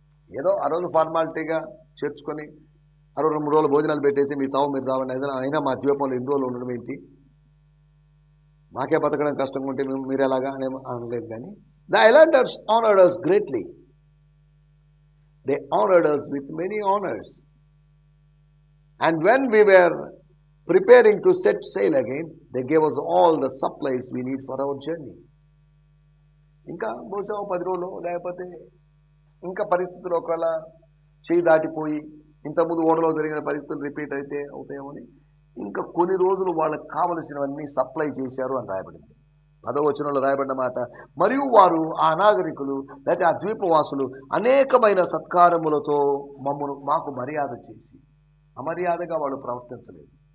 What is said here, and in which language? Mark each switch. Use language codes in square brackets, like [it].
[te] ఏదో ఆ రోజు ఫార్మాలిటీగా చేర్చుకొని 63 రోజులు భోజనాలు పెట్టేసి మీ చావు మీరు చావండి ఏదైనా అయినా మా ద్వీపంలో ఎన్ని రోజులు ఉండడం ఏంటి, మాకే బతకడం కష్టంగా ఉంటే మీరు ఎలాగా అని అనలేదు. కానీ [en] The islanders honoured us greatly. They honored us with many honors. And when we were preparing to set sail again, they gave us all the supplies we need for our journey. [te] ఇంకా బహుశా 10 రోజులు లేకపోతే ఇంకా పరిస్థితులు ఒకవేళ చేయి దాటిపోయి ఇంతకుముందు ఓడలో జరిగిన పరిస్థితులు రిపీట్ అయితే అవుతాయేమని ఇంకా కొన్ని రోజులు వాళ్ళకి కావలసినవన్నీ సప్లై చేశారు అని రాయబడింది. 10వ వచనంలో రాయబడిన మాట, మరియు వారు ఆ నాగరికులు లేకపోతే ఆ ద్వీపవాసులు అనేకమైన సత్కారములతో మాకు మర్యాద చేసి, అమర్యాదగా వాళ్ళు ప్రవర్తించలేదు.